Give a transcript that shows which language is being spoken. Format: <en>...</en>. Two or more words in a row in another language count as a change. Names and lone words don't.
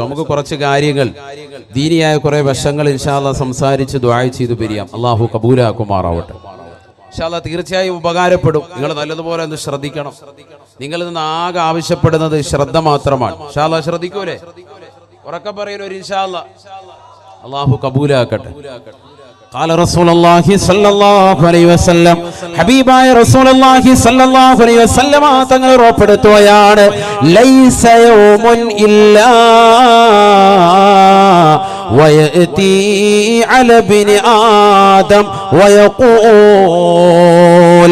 <ml>നമുക്ക് കുറച്ച് കാര്യങ്ങൾ, ദീനിയായ കുറെ വശങ്ങൾ</ml> <ar>إن شاء الله</ar> <ml>സംസാരിച്ച് ദുആ ചെയ്തു പിരിയാം. അല്ലാഹു കബൂലാക്കുമാറാവട്ടെ.</ml> <ar>إن شاء الله</ar> <ml>തീർച്ചയായും ഉപകാരപ്പെടും. നിങ്ങൾ നല്ലതുപോലെ ഒന്ന് ശ്രദ്ധിക്കണം. നിങ്ങളിൽ നിന്ന് ആകെ ആവശ്യപ്പെടുന്നത് ശ്രദ്ധ മാത്രമാണ്.</ml> <ar>إن شاء الله</ar> <ml>ശ്രദ്ധിക്കൂലേ? ഉറക്കെ പറയുന്നു</ml> <ar>إن شاء الله.</ar> <ml>അല്ലാഹു കബൂലാക്കട്ടെ.</ml> <ar>قال رسول الله صلى الله عليه وسلم</ar> <ml>ഹബീബായ റസൂലുള്ളാഹി</ml> <ar>صلى الله عليه وسلم</ar> <ml>തങ്ങൾ ഉറപ്പെടുത്തുകയാണ്,</ml> <ar>ليس يوم إلا ويأتي على ابن آدم ويقول.</ar>